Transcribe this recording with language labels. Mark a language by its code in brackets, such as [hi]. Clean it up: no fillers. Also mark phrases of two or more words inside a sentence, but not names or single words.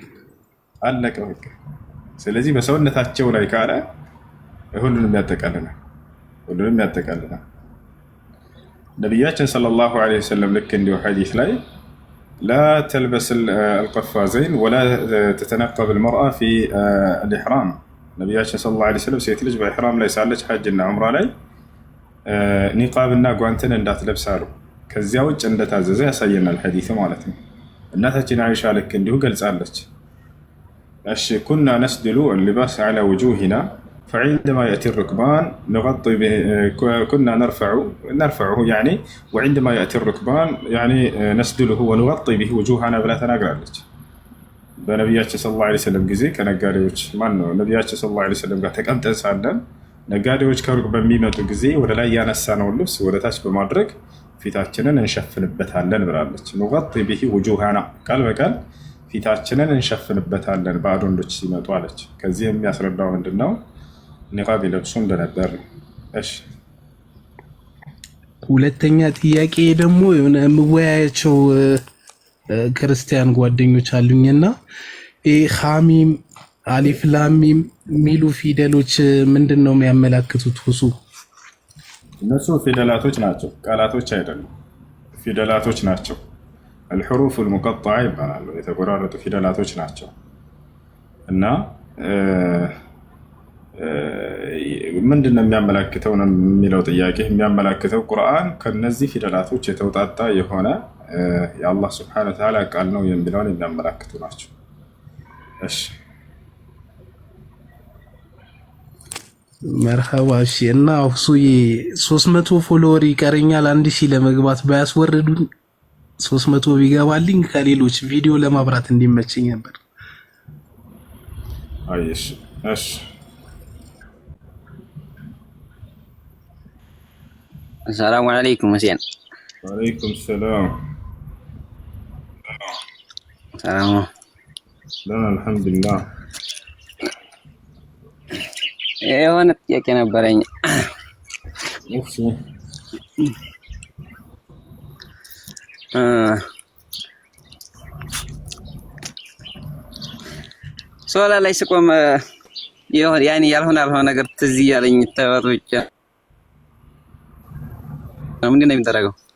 [am] አለቀ በቃ። ስለዚህ በሰውነታቸው ላይ ካለ ሁሉንም ያጠቃልላል፣ ሁሉንም ያጠቃልላል። ነቢያችን [ar] صلى الله عليه وسلم [am] ልክ እንዲሁ ሐዲስ ላይ [ar] لا تلبس القفازين ولا تتنقب المرأة في الإحرام። [am] ነቢያችን [ar] صلى الله عليه وسلم [am] ሴት ልጅ በኢሕራም ላይ ሳለች ሐጅና ዑምራ ላይ ኒቃብና ጓንትን እንዳትለብስ አሉ። ከዚያ ውጭ እንደታዘዘ ያሳየናል ሐዲሱ ማለት ነው። እናታችን አይሻ ልክ እንዲሁ ገልጻለች። እሺ [ar] كنا نسدل اللباس على وجوهنا فعندما يأتي الركبان نغطي به كنا نرفعه يعني وعندما يأتي الركبان يعني نسدله ونغطي به وجوهنا بلا تناقرالك [am] በነቢያችን [ar] صلى الله عليه وسلم [am] ጊዜ ከነጋዴዎች ማን ነው ነቢያችን [ar] صلى الله عليه وسلم [am] ጋር ተቀምጠን ሳለን ነጋዴዎች ከሩቅ በሚመጡ ጊዜ ወደ ላይ ያነሳነውን ልብስ ወደ ታች በማድረግ ፊታችንን እንሸፍንበታለን ብላለች። [ar] نغطي به وجوهنا [am] ቃል በቃል ፊታችንን እንሸፍንበታለን ባዕድ ወንዶች ሲመጡ አለች። ከዚህ የሚያስረዳው ምንድነው? ኒቃብ ይለብሱ እንደነበር። እሺ ሁለተኛ ጥያቄ ደግሞ የሆነ የምወያያቸው ክርስቲያን ጓደኞች አሉኝና [ar] حاميم ألف لاميم [am] ሚሉ ፊደሎች ምንድን ነው የሚያመላክቱት? ሁሱ እነሱ ፊደላቶች ናቸው፣ ቃላቶች አይደሉም፣ ፊደላቶች ናቸው። [ar] الحروف المقطعة [am] ይባላሉ፣ የተቆራረጡ ፊደላቶች ናቸው። እና ምንድን ነው የሚያመላክተው ነው የሚለው ጥያቄ። የሚያመላክተው ቁርአን ከነዚህ ፊደላቶች የተውጣጣ የሆነ የአላህ [ar] سبحانه وتعالى [am] ቃል ነው የሚለውን የሚያመላክቱ ናቸው። እሺ መርሐባ። እሺ እና ሁሱዬ 300 ፎሎወር ይቀረኛል 1000 ለመግባት ባያስወርዱኝ 300 ቢገባልኝ ከሌሎች ቪዲዮ ለማብራት እንዲመቸኝ ነበር። አይሽ እሺ [ar] السلام عليكم حسين. وعليكم السلام. سلام. لا الحمد لله. [am] የሆነ ጥያቄ ነበረኝ። እሺ ሶላ ላይ ስቆም ያኔ ያልሆነ ነገር ትዝ እያለኝ ተወጥቼ ምንድን ነው የሚደረገው?